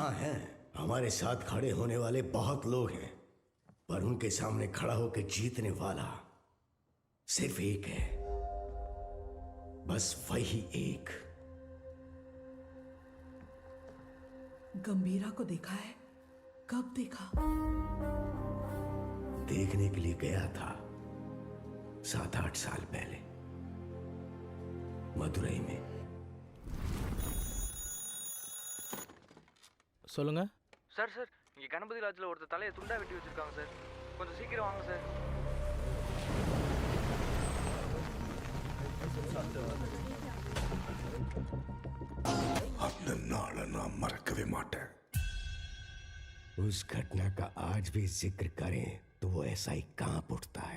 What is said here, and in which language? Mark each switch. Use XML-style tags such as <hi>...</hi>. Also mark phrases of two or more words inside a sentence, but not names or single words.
<hi>हाँ है, हमारे साथ खड़े होने वाले बहुत लोग हैं, पर उनके सामने खड़ा होकर जीतने वाला सिर्फ एक है, बस वही एक। गंभीरा को देखा है? कब देखा? देखने के लिए गया था 7-8 साल पहले मदुरई में।</hi> <ta>சொல்லுங்க சார் சார், இங்க கணபதி லாட்ஜில் ஒருத்தர் தலையை துண்டா வெட்டி வச்சிருக்காங்க சார், கொஞ்சம் சீக்கிரம் வாங்க சார். अपना नाला नाम मरकवे माटे।</ta> <hi>उस घटना का आज भी जिक्र करें तो वो ऐसा ही कांप उठता है।</hi>